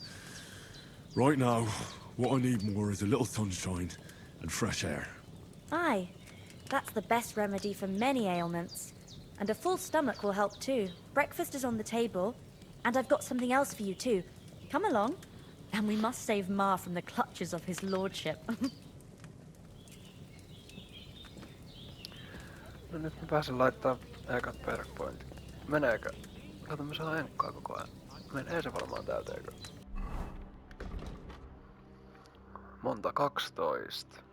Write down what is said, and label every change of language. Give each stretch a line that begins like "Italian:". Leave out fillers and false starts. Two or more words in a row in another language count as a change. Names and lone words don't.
English: Right now, what I need more is a little sunshine and fresh air. Aye, that's the best remedy for many ailments. And a full stomach will help too. Breakfast is on the table, and I've got something else for you too. Come along, and we must save Ma from the clutches of his lordship.
Finnish: No nyt mä pääsen laittaa ekat perkpointit. Meneekö? Kato, mä saan enkkaa koko ajan. Menee se varmaan täyteekö? Monta 12.